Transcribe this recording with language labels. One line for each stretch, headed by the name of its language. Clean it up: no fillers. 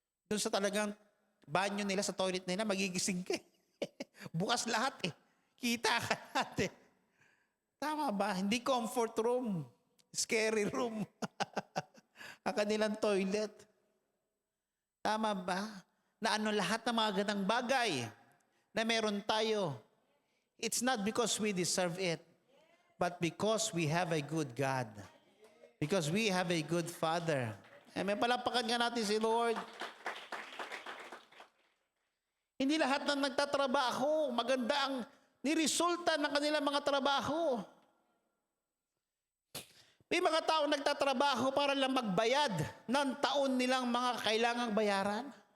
Filipino: Doon sa talagang banyo nila, sa toilet nila, magigising ka. Bukas lahat Kita ka lahat Tama ba? Hindi
English: comfort room. Scary room.
Filipino: Ang kanilang toilet. Tama ba? Na ano lahat ng mga gandang bagay na meron tayo.
English: It's not because we deserve it, but because we have a good God. Because we have a good Father.
Filipino: May palapakan nga natin si Lord. Hindi lahat ng nagtatrabaho, maganda ang niresulta ng kanilang mga trabaho. May mga tao nagtatrabaho para lang magbayad ng taon nilang mga kailangang bayaran.